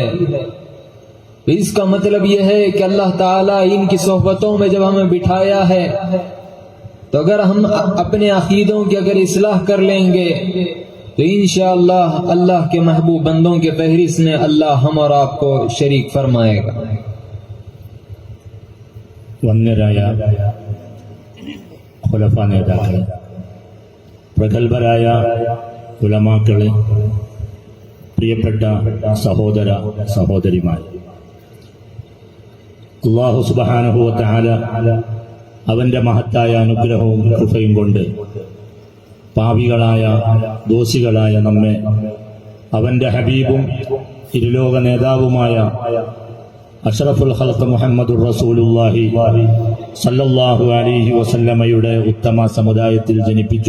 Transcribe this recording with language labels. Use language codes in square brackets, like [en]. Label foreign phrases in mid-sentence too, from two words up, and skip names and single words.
[ur] اس کا مطلب یہ ہے کہ اللہ تعالی ان کی صحبتوں میں جب ہمیں بٹھایا ہے تو اگر ہم اپنے عقیدوں کی اگر اصلاح کر لیں گے تو انشاءاللہ اللہ کے محبوب بندوں کے فہرست میں اللہ ہم اور آپ کو شریک فرمائے گا. [ml] വന്യരായ ഖുലഫാ നേതാക്കളെ, പ്രഗത്ഭരായ ഉലമാക്കളെ, പ്രിയപ്പെട്ട സഹോദര സഹോദരിമാർ, [ar] الله سبحانه وتعالى [ml] അവന്റെ മഹത്തായ അനുഗ്രഹവും കൃപയും കൊണ്ട് പാപികളായ ദോഷികളായ നമ്മെ അവന്റെ ഹബീബും ഇരുലോക നേതാവുമായ [ar] أشرف الخلق محمد رسول الله صلى الله عليه وسلم [ml] ഉത്തമ സമുദായത്തിൽ ജനിപ്പിച്ചു.